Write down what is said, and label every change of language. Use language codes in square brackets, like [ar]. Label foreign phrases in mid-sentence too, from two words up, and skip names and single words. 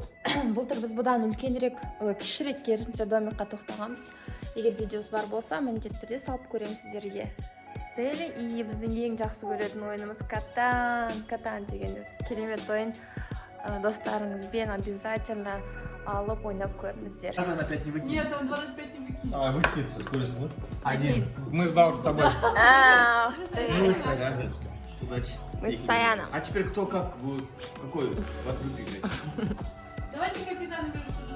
[kk] Былтыр біз бұдан үлкенірек, кішірек керісінше домикқа тоқтағанбыз. Егер видеосы бар болса, міндетті түрде салып көремін сіздерге. Дәлі, и біздің ең жақсы көретін ойынымыз Катан деген керемет ойын. Достарыңызбен обязательно алып ойнап көріңіздер. [ru] Он опять не выкинет. Нет, он 25 не выкинет. А, выкинет со скоростью, да? Один. Мы с Бауром с тобой. Ух ты. Удачи. Мы с Саяном. А теперь кто как будет? Какой вас будет играть? Давайте капитаны между собой.